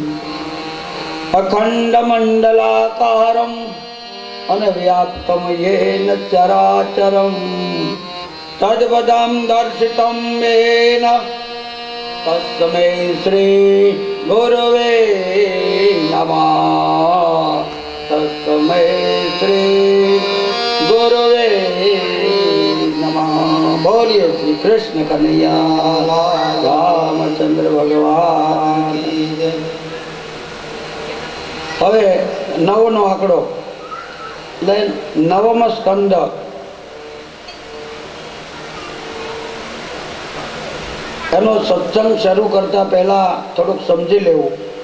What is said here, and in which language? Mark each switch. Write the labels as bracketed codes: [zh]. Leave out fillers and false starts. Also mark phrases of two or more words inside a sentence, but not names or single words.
[sa] अखण्डमण्डलाकारं अनव्याप्तं येन चराचरं तद्पदं दर्शितं येन तस्मै श्री गुरुवे नमः तस्मै श्री गुरुवे नमः। [hi] बोलिए श्री कृष्ण कन्हैया रामचंद्र भगवान। [gu] હવે નવનો આંકડો નવમ સ્કંદ એનો સત્સંગ શરૂ કરતા પહેલા થોડુંક સમજી લેવું.